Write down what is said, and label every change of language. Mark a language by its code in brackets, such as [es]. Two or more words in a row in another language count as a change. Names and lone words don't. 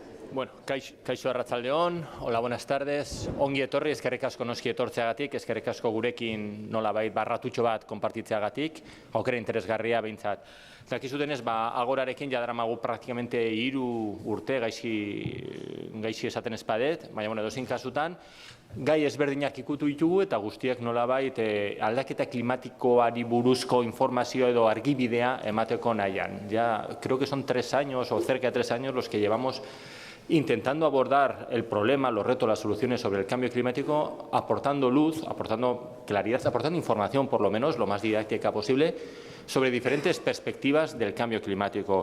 [eu] Bueno, kaixo arratsaldeon, hola, [es] buenas tardes. [eu] Ongi etorri, eskerrik asko noski etortzeagatik, eskerrik asko gurekin nolabait barratutxo bat konpartitzeagatik, aukera interesgarria behintzat. Dakizutenez, Agorarekin jadaramagu praktikamente 3 urte gaixi esaten espadet, baina edozein kasutan, gai ezberdinak ikutu ditugu eta guztiak nolabait aldaketa klimatikoari buruzko informazio edo argibidea emateko nahian. [es] Ya creo que son 3 años o cerca de 3 años los que llevamos intentando abordar el problema, los retos, las soluciones sobre el cambio climático, aportando luz, aportando claridad, aportando información, por lo menos, lo más didáctica posible, sobre diferentes perspectivas del cambio climático.